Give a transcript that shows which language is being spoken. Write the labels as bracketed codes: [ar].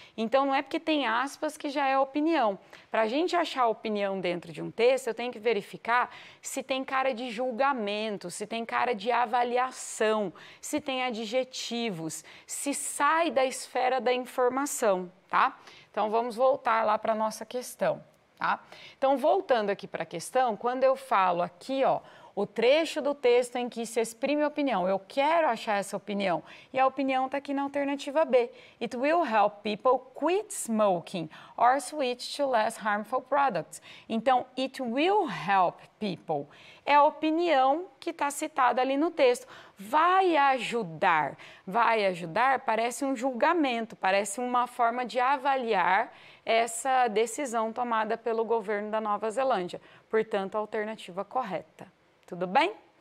[pt] Então, não é porque tem aspas que já é opinião. Para a gente achar opinião dentro de um texto, eu tenho que verificar se tem cara de julgamento, se tem cara de avaliação, se tem adjetivos, se sai da esfera da informação, tá? Então, vamos voltar lá para a nossa questão, tá? Então, voltando aqui para a questão, quando eu falo aqui, ó, o trecho do texto em que se exprime a opinião. Eu quero achar essa opinião. E a opinião está aqui na alternativa B. [en] It will help people quit smoking or switch to less harmful products. Então, it will help people. [pt] É a opinião que está citada ali no texto. Vai ajudar. Vai ajudar parece um julgamento, parece uma forma de avaliar essa decisão tomada pelo governo da Nova Zelândia. Portanto, a alternativa correta. Tudo bem?